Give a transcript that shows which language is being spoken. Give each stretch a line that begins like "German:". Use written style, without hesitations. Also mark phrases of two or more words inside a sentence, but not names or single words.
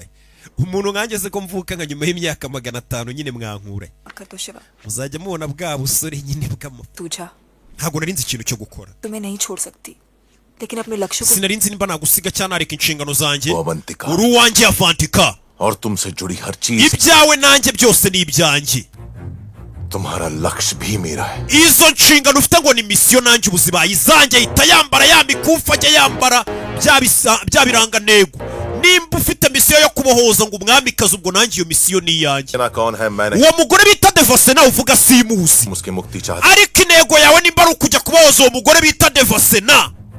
Kinyarwanda: Umuntu nkangeze ko mvuka nka nyuma y'imyaka 500 nyine mwankura. Muzajya mubona bwa busore nyine bw'amafuta. Ntabwo narinzi ikintu cyo gukora. Sinarinzi nimba nagusiga cyane ariko inshingano zanjye. Uri uwanjye Avantika. Ibyawe nanjye byose ni ibyanjye.
Hindi: तुम्हारा लक्ष्य भी मेरा है.
Kinyarwanda: Izo nshingano ufite ngo ni mission nanjye ubuzima izanjye ita yambara ya mikufa ajya yambara bya biranga nego. Nimba ufite mission yo kubohoza ngo umwami kazi ubwo nanjye iyo mission ni yanjye. Uwo mugore bita Devasena uvuga simuzi. Ariko intego yawe nimba ari ukujya kubohoza uwo mugore bita Devasena.